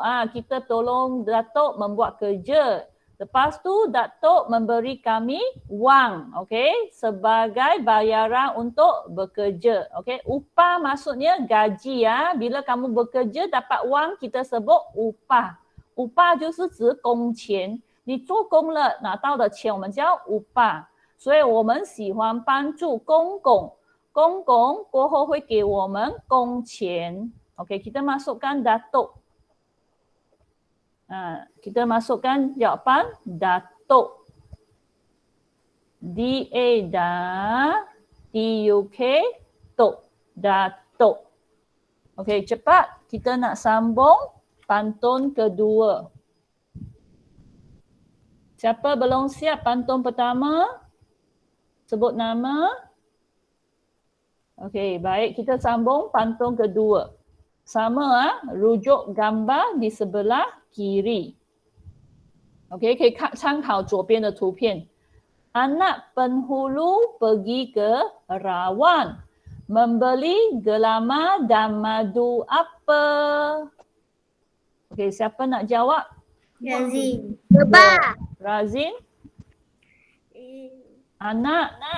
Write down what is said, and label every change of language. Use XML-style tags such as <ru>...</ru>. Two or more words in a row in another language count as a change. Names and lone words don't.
<ms>Kita tolong Datuk membuat kerja. Lepas tu Datuk memberi kami wang, okey, sebagai bayaran untuk bekerja. Okey, upah maksudnya gaji ya. Bila kamu bekerja dapat wang kita sebut upah.</ms> <zh>Upah 就是指工钱。你做工了拿到的钱我们叫upah。所以我们喜欢帮助公公。公公过后会给我们工钱。Okey,</zh> <ms>kita masukkan Datuk. Kita masukkan jawapan Datuk. D-A-T-U-K Tok. Datuk. Okey, cepat kita nak sambung pantun kedua. Siapa belum siap pantun pertama? Sebut nama. Okey, baik kita sambung pantun kedua. Sama rujuk gambar di sebelah kiri. Okey,</ms> <zh>可以参考左边的图片。</zh> <ms>Anak penghulu pergi ke rawan membeli gelama dan madu apa? Okey, siapa nak jawab? Razim. Lebah. Razin? Anak</ms>